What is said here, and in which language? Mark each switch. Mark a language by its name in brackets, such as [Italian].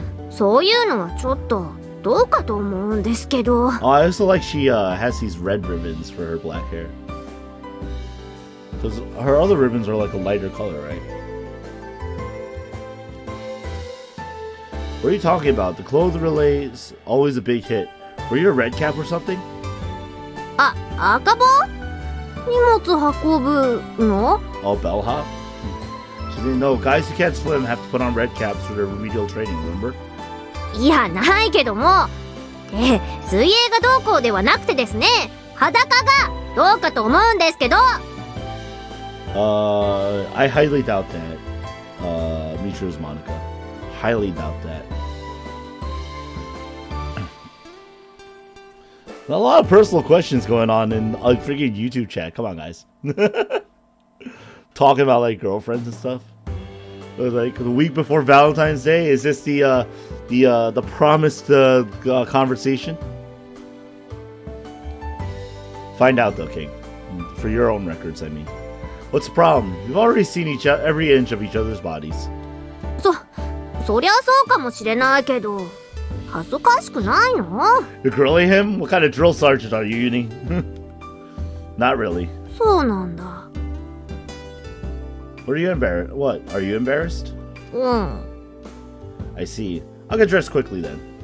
[Japanese] そういうのはちょっとどうかと思うんですけど。 [English] Oh, I also like she has these red ribbons for her black hair. Because her other ribbons are like a lighter color, right? What are you talking about? The clothes relay is always a big hit. Were you a red cap or something? [Japanese] 赤帽？荷物運ぶの？ [English] Oh, bellhop? She didn't know guys who can't swim have to put on red caps for their remedial training, remember? [Japanese] いや、ないけども。水泳がどうこうではなくてですね、裸がどうかと思うんですけど。 [English] I highly doubt that. Michiru's Monica. Highly doubt that. A lot of personal questions going on in a freaking YouTube chat. Come on, guys. Talking about like girlfriends and stuff. Like the week before Valentine's Day. Is this the promised conversation? Find out though, King. For your own records, I mean. What's the problem? You've already seen every inch of each other's bodies. [Japanese] そりゃそうかもしれないけど、恥ずかしくないの？ [English] You're grilling him? What kind of drill sergeant are you, Uni? Not really. [Japanese] そうなんだ。 [English] What are you embarrassed? What? Are you embarrassed? I see. I'll get dressed quickly then.